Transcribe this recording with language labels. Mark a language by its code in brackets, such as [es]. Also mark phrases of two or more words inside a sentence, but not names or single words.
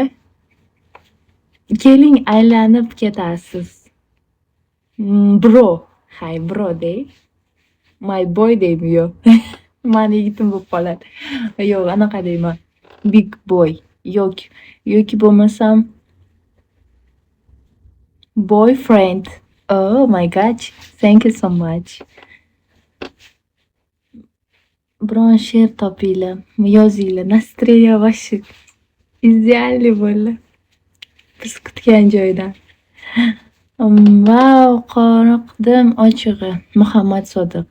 [uz] Keling aylanib ketasiz. Bro. Hay bro dey. [en] My boy [uz] deymi yo'q. Mani yigitim bo'lib qoladi. Yo'q, anaqa deyman. [en] Big boy. [uz] Yoki bo'lmasam boyfriend. [en] Oh my god. Thank you so much. [uz] Biron she'r topinglar, yozinglar. [ru] Настроение вообще [uz] ideal bo'ldi. Biz kutgan joydan. Vau, qoniqdim ochig'i. Muhammad Sodiq.